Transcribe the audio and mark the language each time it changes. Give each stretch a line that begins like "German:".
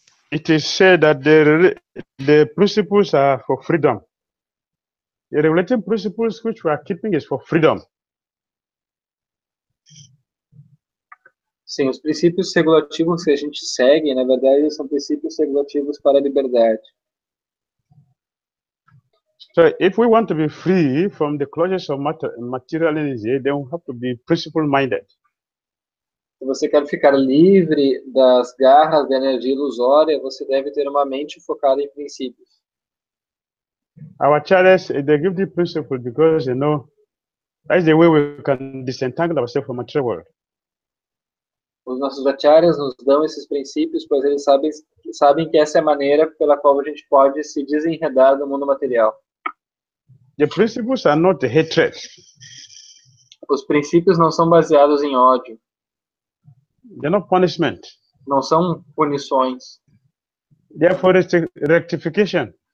English: It is said that the principles are for freedom. The regulating principles which we are keeping is for freedom.
Portuguese: Sim, os princípios regulativos que a gente segue, na verdade, são princípios regulativos para a liberdade.
English: So if we want to be free from the clutches of materialism, then we have to be principle-minded.
Portuguese: Se você quer ficar livre das garras da energia ilusória, você deve ter uma mente focada em princípios.
English: Our acharyas, they give the principle because they know that's the way we can disentangle ourselves from material world.
Portuguese: Os nossos acharyas nos dão esses princípios, pois eles sabem que essa é a maneira pela qual a gente pode se desenredar do mundo material.
English: The principles are not hatred.
Portuguese: Os princípios não são baseados em ódio.
English: They're not punishment.
Portuguese: Não são punições.
English: Therefore, it's rectification.